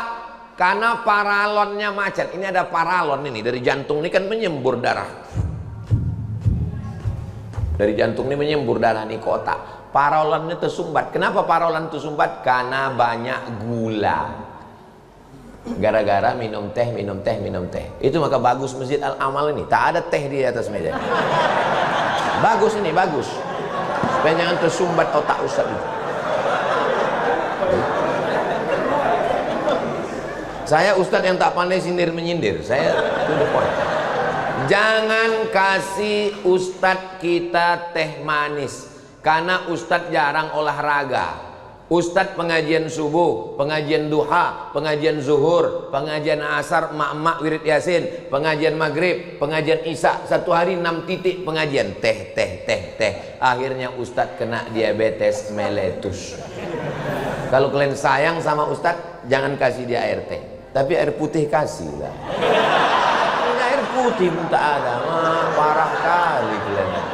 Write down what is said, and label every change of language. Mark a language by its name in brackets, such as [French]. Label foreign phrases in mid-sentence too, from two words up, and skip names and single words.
[Indonesian] Karena paralonnya macet. Ini ada paralon ini dari jantung ini kan menyembur darah. Dari jantung ini menyembur darah nih ke otak. Paralonnya tersumbat. Kenapa paralon tersumbat? Karena banyak gula. Gara-gara minum teh, minum teh, minum teh. Itu maka bagus Masjid Al-Amal ini. Tak ada teh di atas meja. Bagus ini, bagus. Supaya jangan tersumbat otak Ustaz itu. Saya Ustaz yang tak pandai sindir menyindir. [English] Saya to the point. [Indonesian] Jangan kasih Ustaz kita teh manis. Karena Ustadz jarang olahraga. Ustadz pengajian subuh, pengajian duha, pengajian zuhur, pengajian asar, mak-mak wirid yasin, pengajian maghrib, pengajian isya. Satu hari 6 titik pengajian. Teh. Akhirnya Ustadz kena diabetes meletus. Kalau kalian sayang sama Ustadz, jangan kasih dia air teh. Tapi air putih kasih lah. Ini air putih pun tak ada. Parah kali kalian.